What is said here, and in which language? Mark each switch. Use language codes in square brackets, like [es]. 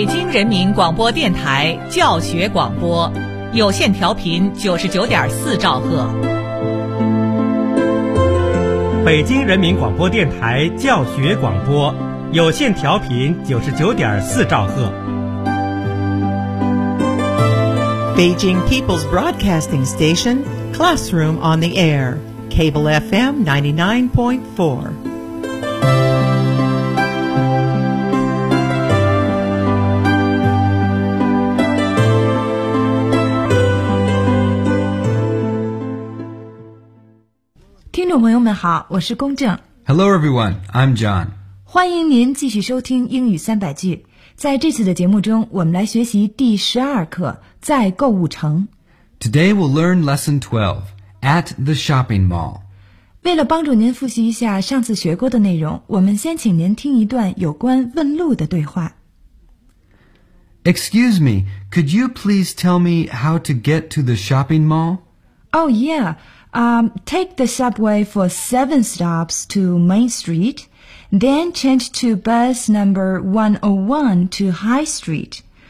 [zh] 人民广播电台教学广播，有线调频99.4兆赫。北京人民广播电台教学广播，有线调频99.4兆赫。 [en] Beijing People's Broadcasting Station, Classroom on the Air, Cable FM 99.4. Hello everyone, I'm John. [zh] 欢迎您继续收听英语三百句。在这次的节目中，我们来学习第十二课，在购物城。 [en] Today we'll learn lesson 12, at the shopping mall. [zh] 为了帮助您复习一下上次学过的内容，我们先请您听一段有关问路的对话。 [en] Excuse me, could you please tell me how to get to the shopping mall? Oh yeah. Take the subway for 7 stops to Main Street, then change to bus number 101 to High Street.